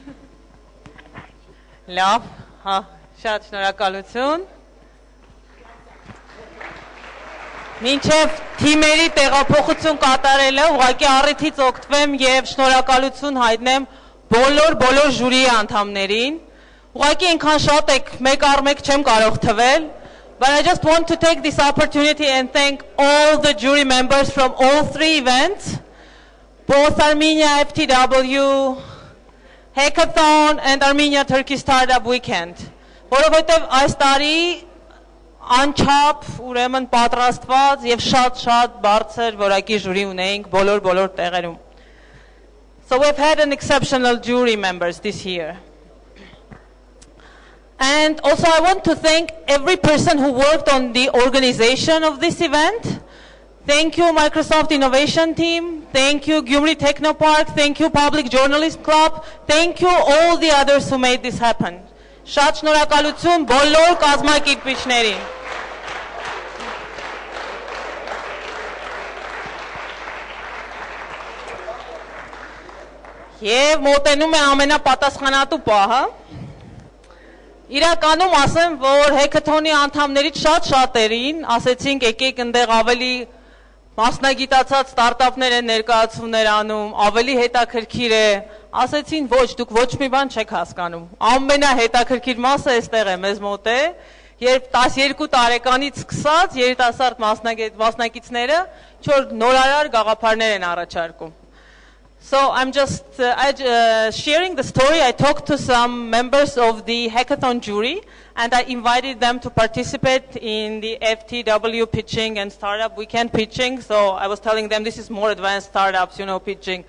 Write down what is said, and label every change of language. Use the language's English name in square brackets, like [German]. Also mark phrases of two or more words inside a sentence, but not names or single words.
[Armenian] Լավ, շատ շնորհակալություն։ Մինչև թիմերի տեղափոխություն կատարելը ուղղակի առիթից օգտվեմ եւ շնորհակալություն հայտնեմ բոլոր ժյուրիի անդամներին։ Ուղղակի այնքան շատ եք, մեկ առ մեկ չեմ կարող թվել, [English] but I just want to take this opportunity and thank all the jury members from all 3 events, both ArmeniaFTW, Hackathon and Armenia-Turkey Startup Weekend. [Armenian] Որովհետեւ այս տարի անչափ ուրեմն պատրաստված եւ շատ բարձր որակի ժյուրի ունեինք բոլոր տեղերում. [English] So we've had an exceptional jury members this year. And also I want to thank every person who worked on the organization of this event. Thank you Microsoft Innovation team, thank you Gymri Technopark, thank you Public Journalist Club, thank you all the others who made this happen. [Armenian] Շատ շնորհակալություն բոլոր կազմակերպիչներին։ Եվ մոտենում է ամենապատասխանատու պահը։ Իրականում ասեմ, որ Հեքըթոնի անդամներից շատերին ասեցինք եկեք այնտեղ ավելի մասնագիտացած ստարտափներ են ներկայացումներ անում, ավելի հետաքրքիր է, ասեցին ոչ, դուք ոչ մի բան չեք հասկանում։ Ամենահետաքրքիր մասը այստեղ է, մեզ մոտ է, երբ 12 տարեկանից սկսած երիտասարդ մասնակիցները նորարար գաղափարներ են առաջարկում։ [English] So I'm just sharing the story. I talked to some members of the Hackathon jury, And I invited them to participate in the FTW pitching and startup weekend pitching. So I was telling them this is more advanced startups, pitching.